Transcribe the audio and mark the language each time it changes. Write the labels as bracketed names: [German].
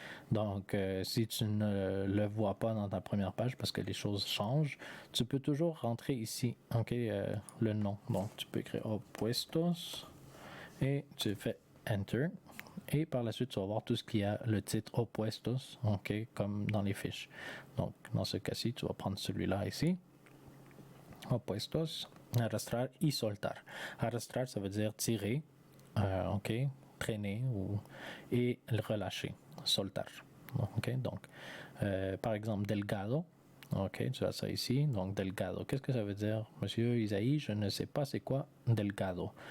[French] Donc, si tu ne le vois pas dans ta première page parce que les choses changent, tu peux toujours rentrer ici, OK, le nom. Donc, tu peux écrire opuestos. Et tu fais Enter. Et par la suite, tu vas voir tout ce qui a le titre Opuestos, OK, comme dans les fiches. Donc, dans ce cas-ci, tu vas prendre celui-là ici. [Spanish] Opuestos, arrastrar y soltar. [French] Arrastrar, ça veut dire tirer, OK, traîner et relâcher, soltar. OK, donc, par exemple, delgado. OK, tu as ça ici. Donc, delgado. Qu'est-ce que ça veut dire, Monsieur Isaïe? Je ne sais pas c'est quoi delgado.